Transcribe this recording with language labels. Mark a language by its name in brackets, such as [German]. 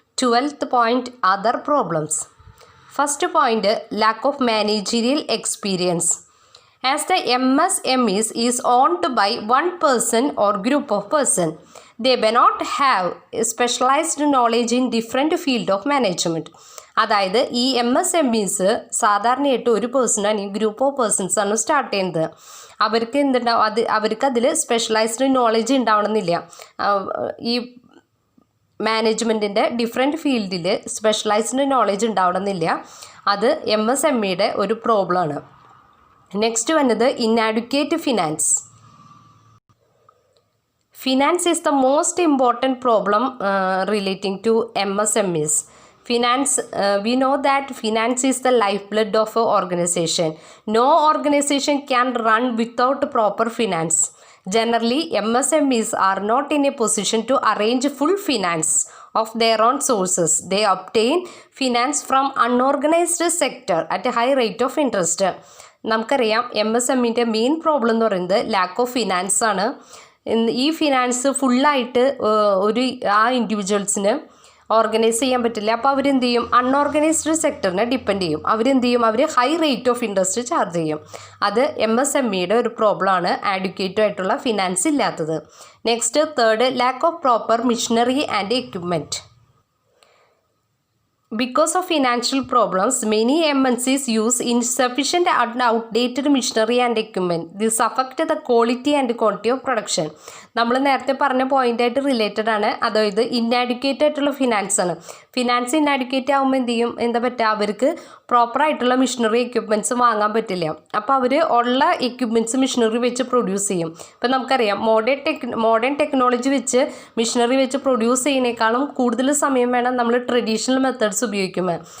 [English] 12th point, other problems. First point, lack of managerial experience. As the MSMEs is owned by one person or group of person, they may not have specialized knowledge in different field of management. [Malayalam] അതായത് ഈ MSMEs സാധാരണയായിട്ട് ഒരു person അല്ലെങ്കിൽ [English] group of persons [Malayalam] ആണ് start ചെയ്യുന്നത്. അവർക്ക് എന്തുണ്ടാവും, അവർക്ക് അതിൽ സ്പെഷ്യലൈസ്ഡ് നോളജ് ഉണ്ടാവണമെന്നില്ല. ഈ മാനേജ്മെൻറ്റിൻ്റെ ഡിഫറെൻറ്റ് ഫീൽഡിൽ സ്പെഷ്യലൈസ്ഡ് നോളജ് ഉണ്ടാവണമെന്നില്ല. അത് MSMEയുടെ ഒരു പ്രോബ്ലമാണ്. നെക്സ്റ്റ് വന്നത് ഇന്നാഡ്യൂക്കേറ്റ് finance. [English] Finance is the most important problem relating to MSMEs. Finance, we know that finance is the lifeblood of an organization. No organization can run without proper finance. Generally, MSMEs are not in a position to arrange full finance of their own sources. They obtain finance from unorganized sector at a high rate of interest. [Malayalam] നമുക്കറിയാം MSMEൻ്റെ main problem എന്ന് പറയുന്നത് [English] lack of finance [Malayalam] ആണ്. ഈ finance ഫുള്ളായിട്ട് ഒരു ഇൻഡിവിജ്വൽസിന് organise ചെയ്യാൻ പറ്റില്ല. അപ്പോൾ അവരെന്ത് ചെയ്യും, അൺഓർഗനൈസ്ഡ് സെക്ടറിനെ ഡിപ്പെൻഡ് ചെയ്യും. അവരെന്ത് ചെയ്യും, അവർ [English] high rate of interest [Malayalam] charge ചെയ്യും. അത് MSMEയുടെ ഒരു പ്രോബ്ലമാണ്, ആഡ്യൂക്കേറ്റഡ് ആയിട്ടുള്ള ഫിനാൻസ് ഇല്ലാത്തത്. [English] Next third, lack of proper machinery and equipment. Because of financial problems, many MNCs use insufficient and outdated machinery and equipment. This affects the quality and quantity of production. [Malayalam] നമ്മൾ നേരത്തെ പറഞ്ഞ പോയിൻ്റായിട്ട് related ആണ്. അതായത് inadequate ആയിട്ടുള്ള finance ആണ്. Finance inadequate ആകുമ്പോൾ എന്ത് ചെയ്യും, എന്താ പറ്റുക, അവർക്ക് പ്രോപ്പറായിട്ടുള്ള മെഷീനറി എക്യുപ്മെൻറ്റ്സ് വാങ്ങാൻ പറ്റില്ല. അപ്പോൾ അവർ ഉള്ള എക്യുപ്മെൻറ്റ്സ് മെഷീനറി വെച്ച് പ്രൊഡ്യൂസ് ചെയ്യും. ഇപ്പോൾ നമുക്കറിയാം മോഡേൺ ടെക്നോളജി വെച്ച് മെഷീനറി വെച്ച് പ്രൊഡ്യൂസ് ചെയ്യുന്നതിനേക്കാളും കൂടുതൽ സമയം വേണം നമ്മൾ ട്രഡീഷണൽ മെത്തേഡ്സ് ഉപയോഗിക്കുമ്പോൾ.